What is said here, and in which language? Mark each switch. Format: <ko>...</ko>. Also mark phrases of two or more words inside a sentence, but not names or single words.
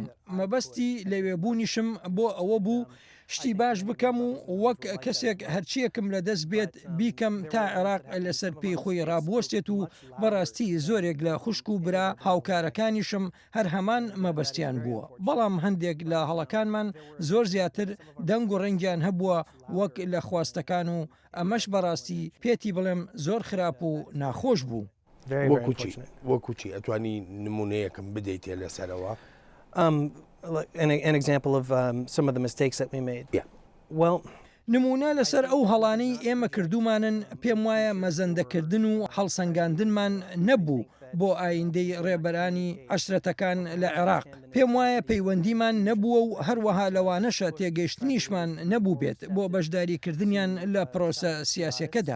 <ckb>مەبەستی لەوێبوونیشم بۆ ئەوە بوو شتی باش بکەم و وەک کەسێک هەرچیەکم لە دەست بێت بیکەم تا عێراق لەسەر پێی خۆی ڕابوەستێت و بەڕاستی زۆرێک لە خوشک و برا هاوکارەکانیشم هەر هەمان مەبەستیان بووە. بەڵام هەندێک لە هەڵەکانمان زۆر زیاتر دەنگ و ڕەنگیان هەبووە وەک لە خواستەکان و ئەمەش بەڕاستی پێتی بڵێم زۆر خراپ و ناخۆش بوو. وەکوچی ئەتوانی نمونەیەکم بدەیتێ لەسەرەوە؟</ckb> <en>An example of some of the mistakes that we made. Yeah. Well,</en> <ckb>نمونە لەسەر ئەو هەڵانەی ئێمە کردومانن پێم وایە مەزەندەکردن و هەڵسەنگاندنمان نەبوو بۆ ئایندەی ڕێبەرانی عەشرەتەکان لە عێراق. پێم وایە پەیوەندیمان نەبووە و هەروەها لەوانەشە تێگەیشتنیشمان نەبوو بێت بۆ بەشداریکردنیان لە پرۆسە سیاسەکەدا.</ckb>